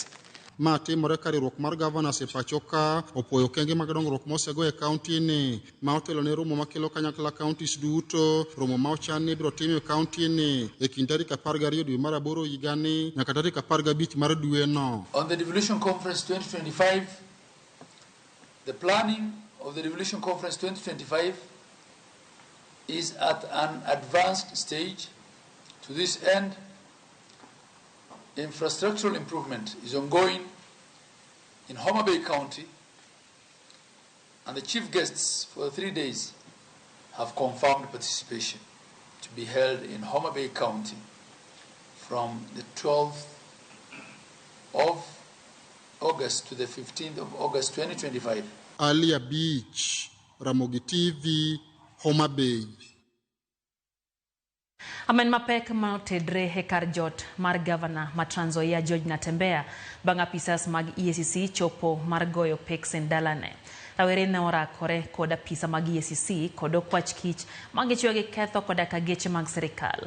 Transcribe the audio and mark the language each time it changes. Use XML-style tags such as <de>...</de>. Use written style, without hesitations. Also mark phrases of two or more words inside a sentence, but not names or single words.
<luo>Ma timore ka riwruok mar governors e pacho ka opoyo kenge mag dongruok mosego e kaunti ni ma otelo ne romo makelo kanyakla counties duto, romo ma ochan ni biro tim e kaunti ni e kind tarik 12 dwe mar 8 higa ni nyaka tarik 15 mar dwe no.</luo> <en>On the Devolution Conference 2025, the planning of the Devolution Conference 2025 is at an advanced stage. To this end, infrastructural improvement is ongoing in Homa Bay County, and the chief guests for the 3 days have confirmed participation to be held in Homa Bay County from the 12th of August to the 15th of August 2025. Alia Beach, Ramogi TV, Homa Bay.</en> <luo>Amen mapek maotedre hekar jot mar governor ma Trans Nzoia George Natembeya bang' apisas mag EACC chopo mar goyo peksen dalane. Rawere ne orakore kod apisa mag EACC kod okwach kich magichwe gi ketho kod kageche mag sirikal.</luo>